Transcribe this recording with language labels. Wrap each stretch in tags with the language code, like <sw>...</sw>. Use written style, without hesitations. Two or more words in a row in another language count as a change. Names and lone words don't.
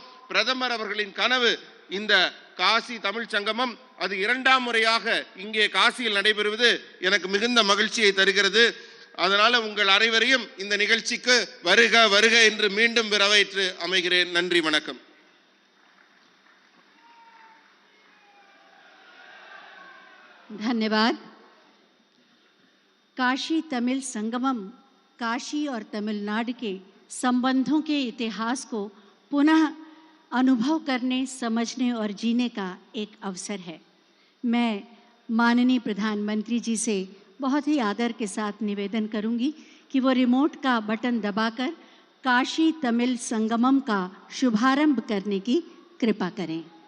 <ta>பிரதமர் அவர்களின் கனவு இந்த காசி தமிழ் சங்கமம், அது இரண்டாம் முறையாக இங்கே காசியில் நடைபெறுவது எனக்கு மிகுந்த மகிழ்ச்சியை தருகிறது. அதனால உங்கள் அனைவரையும் இந்த நிகழ்ச்சிக்கு வருக வருக என்று மீண்டும் வரவேற்று அமைகிறேன். நன்றி, வணக்கம்.</ta> <hi>धन्यवाद। काशी तमिल संगमम काशी और तमिलनाडु के संबंधों के इतिहास को पुनः अनुभव करने, समझने और जीने का एक अवसर है। मैं माननीय प्रधानमंत्री जी से बहुत ही आदर के साथ निवेदन करूंगी कि वो रिमोट का बटन दबाकर काशी तमिल संगमम का शुभारंभ करने की कृपा करें।</hi>